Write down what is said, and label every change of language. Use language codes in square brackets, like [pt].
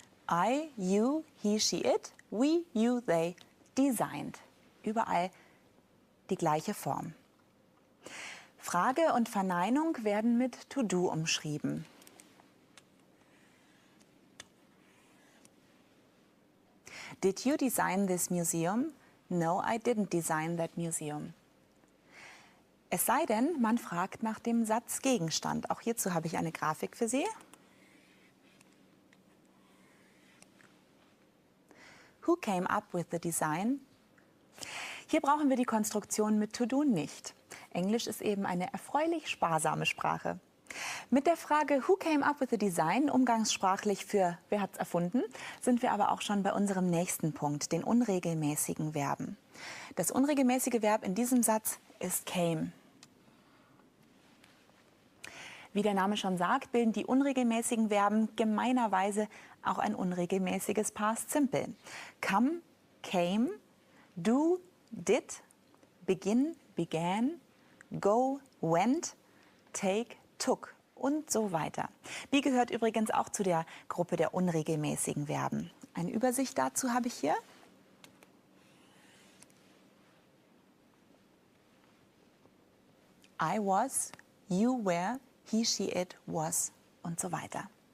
[en] I, you, he, she, it. we, you, they, designed. [de] Überall die gleiche Form. Frage und Verneinung werden mit to do umschrieben. [en] Did you design this museum? No, I didn't design that museum. [de] Es sei denn, man fragt nach dem Satzgegenstand. Auch hierzu habe ich eine Grafik für Sie. [en] Who came up with the design? [de] Hier brauchen wir die Konstruktion mit to do nicht. Englisch ist eben eine erfreulich sparsame Sprache. Mit der Frage [en] Who came up with the design, [de] umgangssprachlich für wer hat's erfunden, sind wir aber auch schon bei unserem nächsten Punkt, den unregelmäßigen Verben. Das unregelmäßige Verb in diesem Satz ist came. Wie der Name schon sagt, bilden die unregelmäßigen Verben gemeinerweise auch ein unregelmäßiges Past Simple. [en] Come, came, do, did, begin, began, go, went, take, took [de] und so weiter. Be gehört übrigens auch zu der Gruppe der unregelmäßigen Verben. Eine Übersicht dazu habe ich hier. [en] I was, you were, he, she, it, was [de] und so weiter.